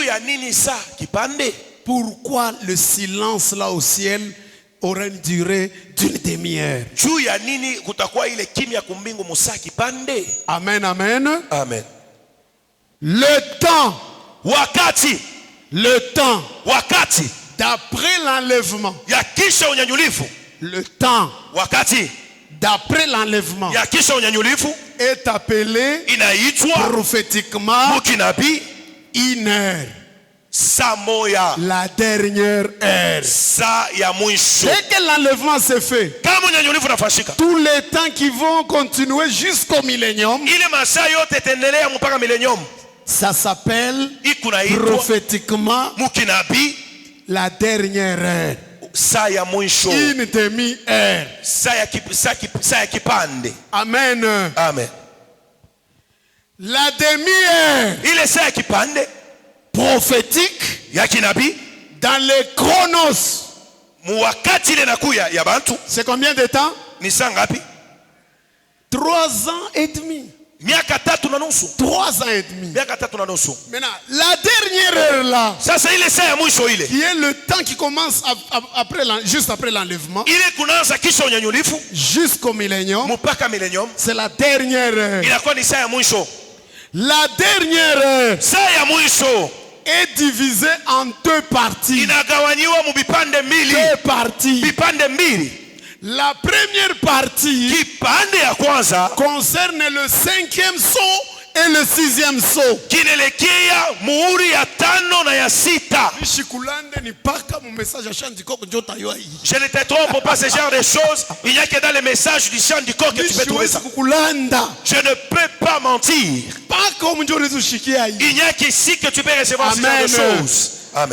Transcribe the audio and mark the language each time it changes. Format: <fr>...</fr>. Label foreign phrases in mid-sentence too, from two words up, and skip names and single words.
<fr>Pourquoi le silence là au ciel aura une durée d'une demi-heure? Amen, amen. Amen. Le temps d'après l'enlèvement.</fr> <sw>Ya kisha unyanyulifu.</sw> <fr>Le temps.</fr> <sw>Wakati.</sw> <fr>D'après l'enlèvement.</fr> <sw>Ya kisha unyanyulifu.</sw> <fr>Est appelé.</fr> <sw>Inaitwa.</sw> <fr>Prophétiquement.</fr> <sw>Mukinabi.</sw> <fr>Une heure.</fr> <sw>Samoya.</sw> <fr>La dernière heure.</fr> <sw>Sa ya mwisho.</sw> <fr>Dès que l'enlèvement se fait,</fr> <sw>kama unyanyulifu nafashika,</sw> <fr>tous les temps qui vont continuer jusqu'au millénium,</fr> <sw>ile masaa yote tendelea mpaka millennium,</sw> <fr>ça s'appelle prophétiquement</fr> <sw>mukinabi</sw> <fr>la dernière heure.</fr> <sw>Sa ya mwisho.</sw> <fr>Une demi-heure.</fr> <sw>Sa ya kipande.</sw> <fr>Amen. Amen. La demi-heure.</fr> <sw>Ile sa ya kipande</sw> <fr>prophétique</fr> <sw>ya kinabii</sw> <fr>dans les chronos.</fr> <sw>Muwakati ile nakuya ya bantu.</sw> <fr>C'est combien de temps?</fr> <sw>Ni saa ngapi?</sw> <fr>3 ans et demi.</fr> <sw>Miaka 3 na nusu.</sw> <fr>3 ans et demi.</fr> <sw>Miaka 3 na nusu.</sw> <fr>Maintenant, la dernière heure là.</fr> <sw>Sasa ile saa ya mwisho ile.</sw> <fr>Qui est le temps qui commence après juste après l'enlèvement.</fr> <sw>Ile kunaanza kisha unyanyulifu.</sw> <fr>Jusqu'au millénium.</fr> <sw>Mpaka millennium.</sw> <fr>C'est la dernière heure.</fr> <sw>Inakuwa ni saa ya mwisho.</sw> <fr>La dernière heure.</fr> <sw>Saa ya mwisho</sw> <fr>est divisé en 2 parties.</fr> <sw>Inagawanyiwa mu bipande mbili.</sw> <fr>2 parties.</fr> <sw>Bipande mbili.</sw> <fr>La première partie</fr> <sw>kipande ya kwanza</sw> <fr>concerne le 5e sceau et le 6e sceau.</fr> <sw>Kinaelekea muhuri ya 5 na ya 6.</sw> <fr>Je ne te trompe pas ce genre de choses. Il n'y a que dans les messages du chant du corps que tu peux trouver ça. Je ne peux pas mentir. Il n'y a qu'ici que tu peux recevoir ce genre de choses. Amen.</fr>